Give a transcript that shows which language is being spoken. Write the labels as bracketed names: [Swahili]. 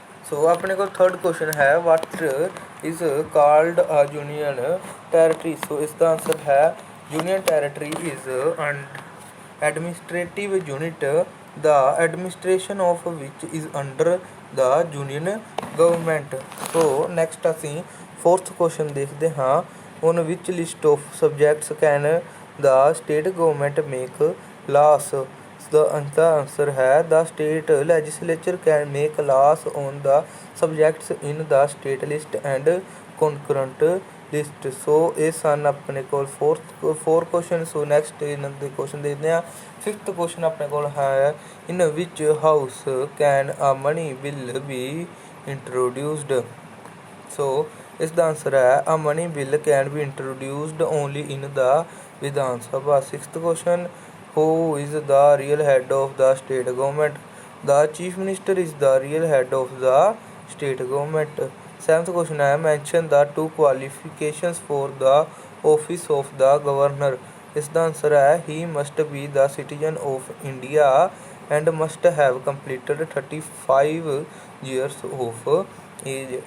[Punjabi] ਸੋ ਆਪਣੇ ਕੋਲ [English] Third question ਹੈ what is called a union territory. So ਇਸ ਦਾ ਆਨਸਰ ਹੈ union territory is administrative unit the administration of which is under the union government. So next ਅਸੀਂ fourth question [Punjabi] ਦੇਖਦੇ ਹਾਂ, [English] on which list of subjects can the state government make laws? The answer ਹੈ the state legislature can make laws on the subjects in the state list and concurrent list. [Punjabi] ਸੋ ਇਹ ਸਨ ਆਪਣੇ ਕੋਲ 4 question. So next ਇਹਨਾਂ ਦੇ question ਦੇਖਦੇ ਹਾਂ। [English] 5th question ਆਪਣੇ ਕੋਲ ਹੈ, in which house can a money bill be introduced. So ਇਸ ਦਾ ਆਨਸਰ ਹੈ a money bill can be introduced only in the Vidhan Sabha. 6th question, who is the real head of the state government? The chief minister is the real head of the state government. 7th question है, mention the 2 qualifications for the office of the governor. [Hindi] इसका answer है [English] he must be the citizen of India and must have completed 35 years of age.